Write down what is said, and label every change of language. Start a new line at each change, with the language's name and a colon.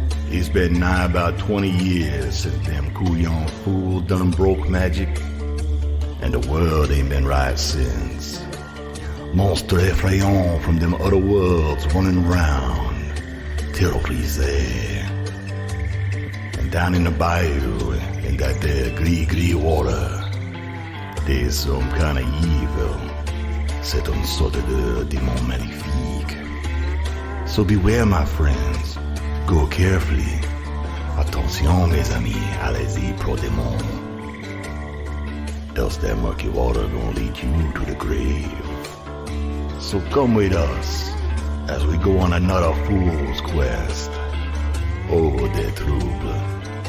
English: It's been nigh about 20 years since them Couillon fools done broke magic, and the world ain't been right since.
French: Monstre effrayant
English: from them other worlds running round, terrorisé. And down in the bayou, in that there gris water, there's some kind of evil.
French: C'est une sorte de démon maléfique.
English: So beware, my friends. Go carefully.
French: Attention, mes amis, allez-y, pro démon.
English: Else that murky water gonna lead you to the grave. So come with us as we go on another fool's quest.
French: Oh, des troubles.